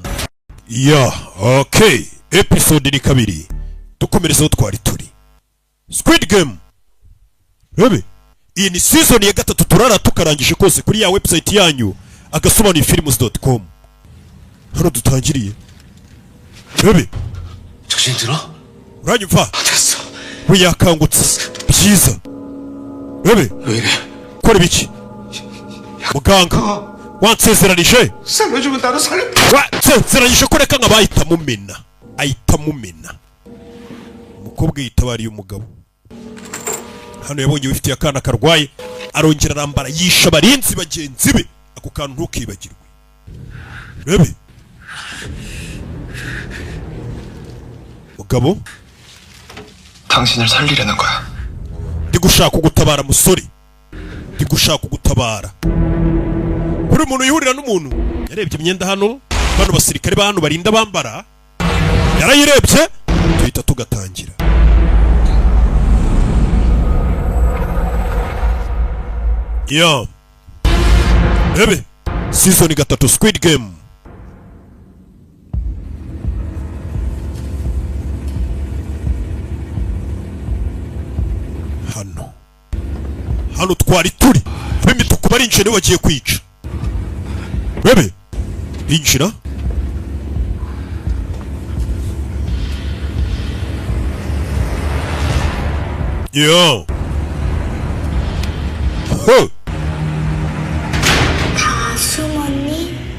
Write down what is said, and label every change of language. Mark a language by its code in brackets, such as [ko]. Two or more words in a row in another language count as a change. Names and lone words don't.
[rw] Okay, episode ni 2. Dukomerezeho twari turi Squid Game. Rebe iyi ni season ya 3 turara tukarangije kose kuri ya website yanyu agasobanuye films.com. Hano dutangiriye. Rebe [ko] 정신 들어? [rw] uranyumva? [ko] 됐어. [rw] We yakangutse byiza. Rebe [ko] 왜 이래? [rw] kora biki? Muganga wansezeranije? [ko] 살려주면 나도 살려. [rw] Wansezeranije ko reka nk'abahita mumena. Ahita mumena. Umukobwa yitabariye umugabo. Hano yabonye wifitiye akana karwaye, arongera arambara yisha barinzi bagenzi be. Ako kantu ntukibagirwe. Rebe mugabo, [ko] 당신을 살리려는 거야. [rw] ndi gushaka kugutabara musore, ndi gushaka kugutabara. Buri muntu yihurira n'umuntu yarebye imyenda hano, bano basirikare ba hano barinda bambara, yarayirebye tuhita tugatangira. Rebe season 3 Squid Game. Hano twari turi b'imituku barinjira bagiye kwica. Rebe injira. [ko] 숨었니?